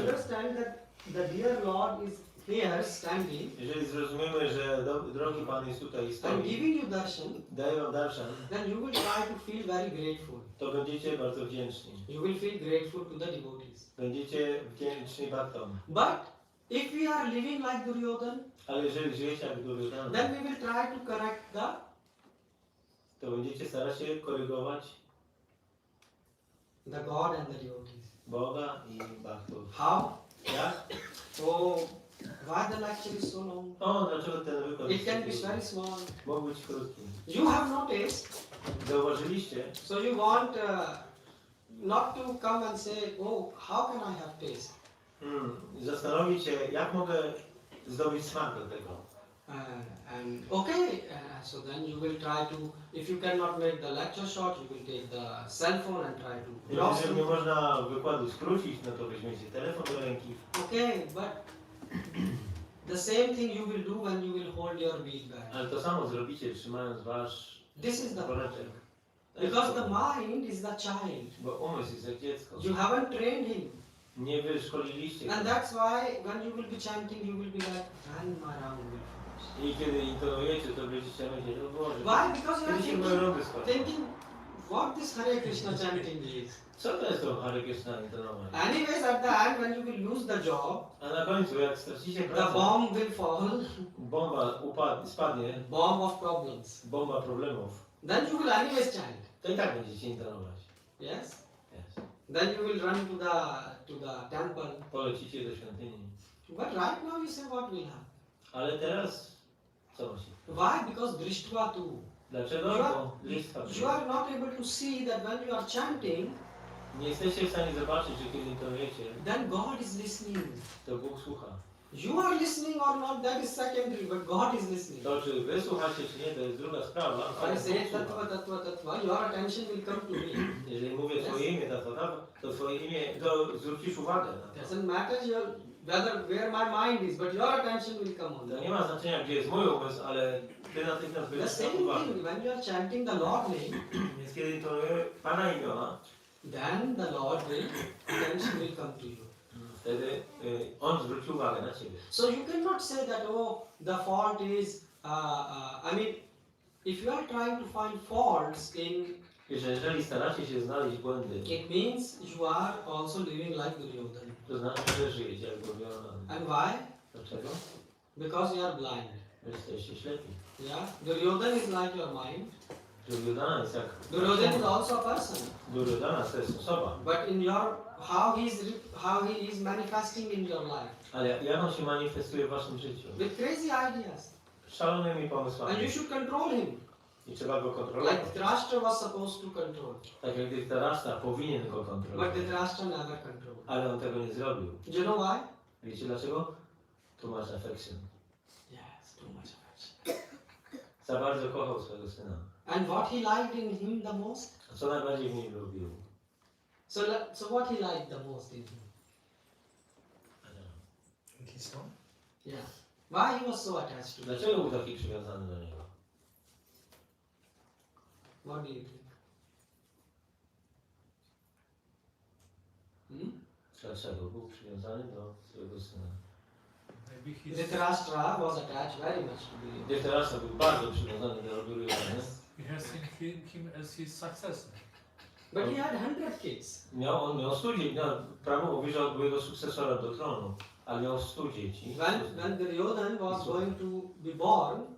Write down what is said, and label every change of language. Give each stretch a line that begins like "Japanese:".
English: understand that the dear Lord is here standing
Polish: Jeżeli zrozumiemy, że drogi Pan jest tutaj i
English: and
Polish: stoi,
English: giving you darshan,
Polish: daje wam darshan,
English: then you will try to feel very grateful.
Polish: to będziecie bardzo wdzięczni.
English: You will feel grateful to the devotees.
Polish: Będziecie wdzięczni Bhaktom.
English: But if we are living like Duryodhan,
Polish: Ale jeżeli żyjecie jak Duryodhana,
English: then we will try to correct
Polish: to będziecie starać się korygować
English: the God and the devotees.
Polish: Boga i Bhaktów.
English: How?
Polish: Jak?
English: Oh, why the lecture is so long?
Polish: O, dlaczego ten wykład
English: It can be
Polish: jest
English: very
Polish: taki?
English: small.
Polish: Mógł być krótki.
English: You have noticed,
Polish: Zauważyliście,
English: so you want not to come and say, oh, how can I have taste?
Polish: zastanowić się, jak mogę zdobyć smak do tego.
English: And okay, so then you will try to, if you cannot make the lecture short, you will take the cell phone and try to browse
Polish: Jeżeli nie
English: through.
Polish: można wykładu skrócić, no to weźmiecie telefon do ręki.
English: Okay, but the same thing you will do when you will hold your bead bag.
Polish: Ale to samo zrobicie, trzymając wasz
English: This is the
Polish: woreczek.
English: problem. Because the mind is the child.
Polish: Bo umysł jest jak dziecko.
English: You haven't trained him.
Polish: Nie wyszkoliliście
English: And
Polish: go.
English: that's why when you will be chanting, you will be like, and my round will finish.
Polish: I kiedy intonujecie, to będziecie myśleć, o Boże,
English: Why? Because you are
Polish: kiedy się moje rundy skończą?
English: thinking what this Hare Krishna chanting is.
Polish: Co to jest to Hare Krishna intonowanie?
English: Anyways, at the end, when you will lose the job,
Polish: A na końcu, jak stracicie
English: the
Polish: pracę,
English: bomb will fall,
Polish: bomba spadnie,
English: bomb of problems.
Polish: bomba problemów,
English: Then you will anyways chant.
Polish: to i tak będziecie intonować.
English: Yes? Yes. Then you will run to the temple.
Polish: Polecicie do świątyni.
English: But right now you say what will happen.
Polish: Ale teraz, co macie?
English: Why? Because drishtva too.
Polish: Dlaczego?
English: You are,
Polish: Bo listwa.
English: you are not able to see that when you are chanting,
Polish: Nie jesteście w stanie zobaczyć, że kiedy intonujecie,
English: then God is listening.
Polish: to Bóg słucha.
English: You are listening or not, that is secondary, but God is listening.
Polish: To, czy wy słuchacie, czy nie, to jest druga sprawa.
English: If
Polish: ale
English: I
Polish: Bóg
English: say
Polish: słucha.
English: tattva, tattva, tattva, your attention will come to me.
Polish: Jeżeli mówię twoje imię, to twoje imię, to zwrócisz uwagę na to.
English: Doesn't matter where my mind is, but your attention will come on
Polish: To
English: that.
Polish: nie ma znaczenia, gdzie jest mój umysł, ale ty natychmiast
English: The
Polish: będziesz
English: same
Polish: miał uwagę.
English: thing, when you are chanting the Lord name,
Polish: Więc kiedy intonuję Pana imiona,
English: then the Lord attention will come to you.
Polish: wtedy On zwróci uwagę na ciebie.
English: So you cannot say that, oh, the fault is, I mean, if you are trying to find faults in,
Polish: Jeżeli staracie się znaleźć błędy,
English: it means you are also living like Duryodhan.
Polish: to znaczy, że żyjecie jak Duryodhana.
English: And why?
Polish: Dlaczego?
English: Because you are blind.
Polish: Wy jesteście ślepi.
English: Yeah, Duryodhan is like your mind.
Polish: Duryodhana jest jak...
English: Duryodhan is also a person.
Polish: Duryodhana to jest osoba.
English: But in your how he is manifesting in your life
Polish: Ale jak on się manifestuje w waszym życiu?
English: with crazy ideas,
Polish: Szalonymi
English: and
Polish: pomysłami.
English: you should control him
Polish: I trzeba go kontrolować.
English: like Dhritarashtra was supposed to control,
Polish: Tak jak Dhritarashtra powinien go
English: but
Polish: kontrolować.
English: Dhritarashtra never controlled.
Polish: Ale on tego nie zrobił.
English: Do you know why?
Polish: Wiecie dlaczego?
English: Too much affection. Yes, too much affection.
Polish: Za bardzo kochał swojego syna.
English: And what he liked in him the most?
Polish: A co najbardziej w nim lubił?
English: So what he liked the most in him? His son? Yeah. Why he was so attached to him?
Polish: Dlaczego był taki przywiązany do niego?
English: What do you think? Hmm?
Polish: Dlaczego? Był przywiązany do swojego syna.
English: Maybe he's Dhritarashtra was attached very much to Duryodhana.
Polish: Dhritarashtra był bardzo przywiązany do Duryodhany.
English: he has seen him as his successor. But he had 100 kids.
Polish: On miał 100 dzieci. No, Prabhu mówi, że on był jego sukcesorem do tronu, ale miał 100 dzieci.
English: When Duryodhana was going to be born,